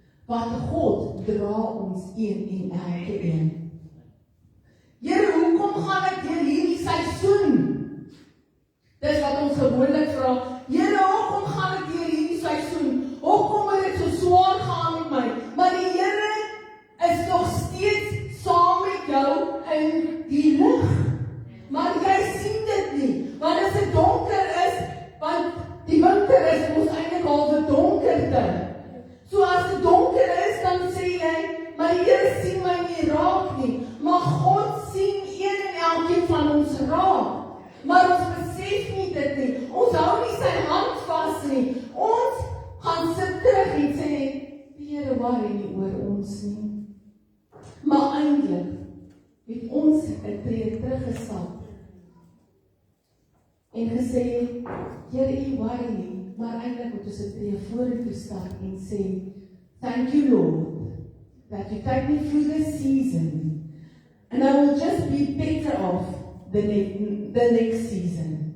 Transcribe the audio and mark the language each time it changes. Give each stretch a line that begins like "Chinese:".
Afrikaans: Want God dra ons een en elke een. Here, hoekom gaan ek deur hierdie seisoen? Dis wat ons gewoonlik vra. Here, hoekom gaan ek deur hierdie seisoen? Hoekom het dit so swaar gaan met my? Maar die Here is nog steeds saam met jou in die lig. Maar jy sien dit nie, want as dit donker is, want die winter is ons eintlik al vir donkerte. So as dit donker is, dan sê jy, maar die Here sien my nie raak nie. Maar God sien een en elkeen van ons raak. Maar ons besef nie dit nie. Ons hou nie sy hand vas nie. Ons gaan sit terug en sê, die Here worry nie oor ons nie. Maar eintlik het ons 'n tree teruggestap en gesê, Here, U worry nie, maar eintlik moet ons 'n tree vorentoe stap en sê,
English: thank you, Lord, that you take me through this season, and I will just be better off the next season.